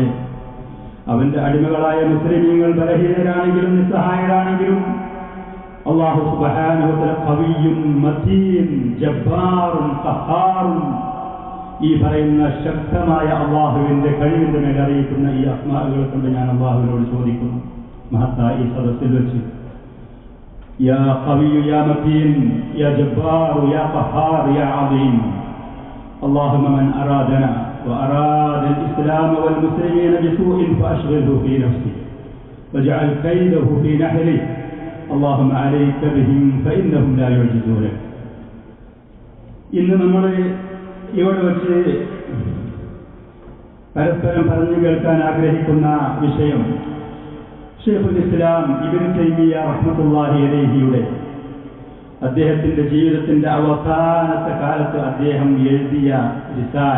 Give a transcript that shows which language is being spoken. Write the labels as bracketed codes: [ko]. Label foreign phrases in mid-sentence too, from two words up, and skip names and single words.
[ml] അവന്റെ അടിമകളായ മുസ്ലിമീങ്ങൾ ബലഹീനരാണെങ്കിലും നിസ്സഹായരാണെങ്കിലും അല്ലാഹു [ar] سبحانه وتعالى قوي متين جبار قهار, [ml] ഈ പറയുന്ന ശക്തമായ അള്ളാഹുവിന്റെ കഴിവിന്റെ മേൽ അറിയിക്കുന്ന ഈ അസ്മാഉകൾ കൊണ്ട് ഞാൻ അള്ളാഹുവിനോട് ചോദിക്കുന്നു, മഹത്തായ ഈ സദസ്സിൽ വെച്ച് [ar] يا قوي يا متين يا جبار يا قهار يا عظيم اللهم من أرادنا وأراد الإسلام والمسلمين بسوء فأشغله في نفسه واجعل كيده في نحره اللهم عليك بهم فإنهم لا يعجزونك. [ml] ഇന്ന് നമ്മൾ ഇവിടെ വെച്ച് പരസ്പരം പറഞ്ഞു കേൾക്കാൻ ആഗ്രഹിക്കുന്ന വിഷയം [ar] شيخ الإسلام [ml] ഇബ്നു തൈമിയ്യ [ar] رحمة الله عليه [ml] അദ്ദേഹത്തിന്റെ ജീവിതത്തിന്റെ അവസാനത്തെ കാലത്ത് അദ്ദേഹം എഴുതിയ റിസാല.